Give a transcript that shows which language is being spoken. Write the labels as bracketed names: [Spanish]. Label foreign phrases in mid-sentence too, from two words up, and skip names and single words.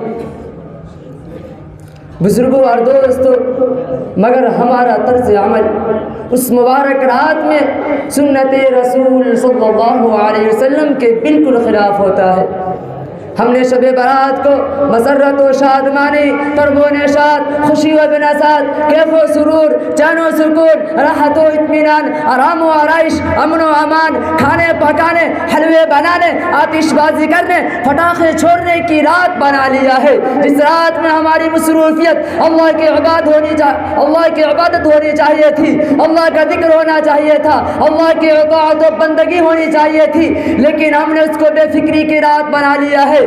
[Urdu] بزرگوں اور دوستو، مگر ہمارا طرز عمل اس مبارک رات میں سنت رسول صلی اللہ علیہ وسلم کے بالکل خلاف ہوتا ہے۔ ہم نے شب برات کو مسرت و شادمانی، طرب و نشاط، خوشی و بنشاط، کیف و سرور، چین و سکون، راحت و اطمینان، آرام و آرائش، امن و امان، کھانے پکانے، حلوے بنانے، آتش بازی کرنے، پٹاخے چھوڑنے کی رات بنا لیا ہے، جس رات میں ہماری مصروفیت اللہ کی عبادت ہونی چاہیے تھی، اللہ کا ذکر ہونا چاہیے تھا، اللہ کی اطاعت و بندگی ہونی چاہیے تھی، لیکن ہم نے اس کو بے فکری کی رات بنا لیا ہے۔